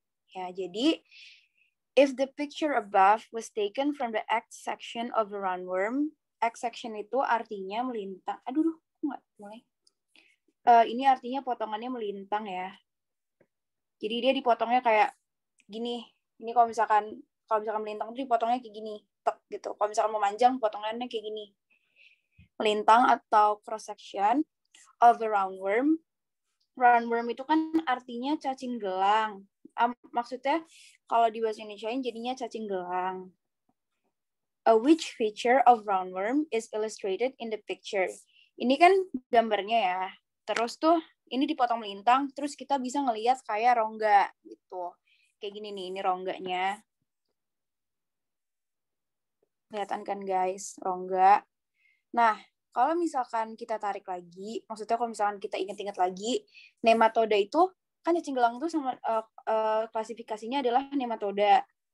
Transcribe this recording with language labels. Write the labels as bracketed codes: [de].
[id] Ya, jadi [en] if the picture above was taken from the X section of a roundworm, X section [id] itu artinya melintang. Aduh, nggak mulai. Ini artinya potongannya melintang ya. Jadi dia dipotongnya kayak gini. Ini kalau misalkan melintang itu dipotongnya kayak gini, tek gitu. Kalau misalkan memanjang, potongannya kayak gini. Melintang atau [en] cross section of a roundworm. [id] Roundworm itu kan artinya cacing gelang. Maksudnya kalau di bahasa Indonesia jadinya cacing gelang. [en] Which feature of roundworm is illustrated in the picture? [id] Ini kan gambarnya ya. Terus tuh ini dipotong melintang, terus kita bisa ngelihat kayak rongga gitu. Kayak gini nih, ini rongganya. Kelihatan kan guys, rongga. Nah, kalau misalkan kita tarik lagi, maksudnya kalau misalkan kita ingat-ingat lagi, nematoda itu, kan cacing gelang itu sama klasifikasinya adalah nematoda.